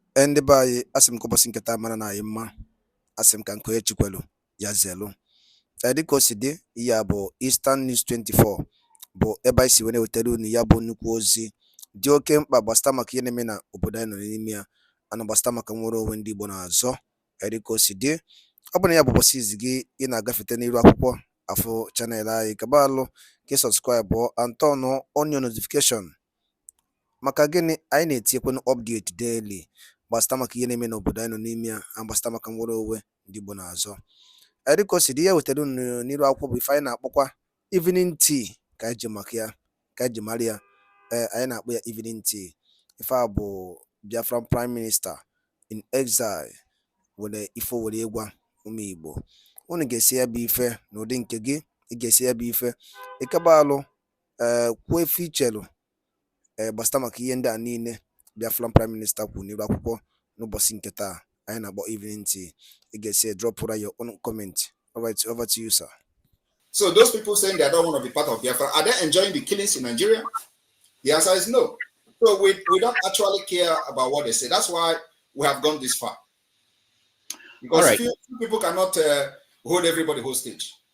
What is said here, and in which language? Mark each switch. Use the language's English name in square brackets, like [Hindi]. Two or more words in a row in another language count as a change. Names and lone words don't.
[Igbo] Ende bayi asim ko bosin keta mana na yimma asim kan ko echikwelu ya zelu. Dịka o si dị, ihe a bụ Eastern News 24 bụ ebe anyị si wee na-ewetara unu ya bụ nnukwu ozi dị oke mkpa gbasịta maka ihe na-eme na obodo anyị nọ n'ime ya, ana gbasịta maka nwere onwe ndị Igbo na-azọ. Dịka o si dị, ọ bụ na ya bụ ụbọchị izi gị ị na-agafete n'iru akwụkwọ afọ chanel anyị, kaba alụ ka ị sọbskraibụ [English] and turn on your notification. [Igbo] Maka gịnị? Anyị na-etinyekwanụ [English] update daily [Igbo] gbasịta maka ihe na-eme n'obodo anyị nọ n'ime ya, na gbasịta maka nwere onwe ndị Igbo na-azọ. Dịka o si dị, ya wetara unu n'iru akwụkwọ bụ ife anyị na-akpọkwa EveningTEA ka anyị ji maka ya, ka anyị ji mara ya. Anyị na-akpọ ya EveningTEA. Ife a bụ [English] Biafran Prime Minister in exile [Igbo] were ife were ịgwa ụmụ Igbo. Unu ga-esi ya bụ ife n'ụdị nke gị, ị ga-esi ya bụ ife ịkaba alụ kwuo efe ichelu gbasịta maka ihe ndị a niile [English] Biafran Prime Minister [Igbo] kwuru n'iru akwụkwọ n'ụbọchị nke taa anyị na-akpọ EveningTEA. [English] You can say drop your own comment. All right, over to you, sir. So those people saying they don't want to be part of Biafra, are they enjoying the killings in Nigeria? The answer is no. So we don't actually care about what they say. That's why we have gone this far. Because few people cannot hold everybody hostage.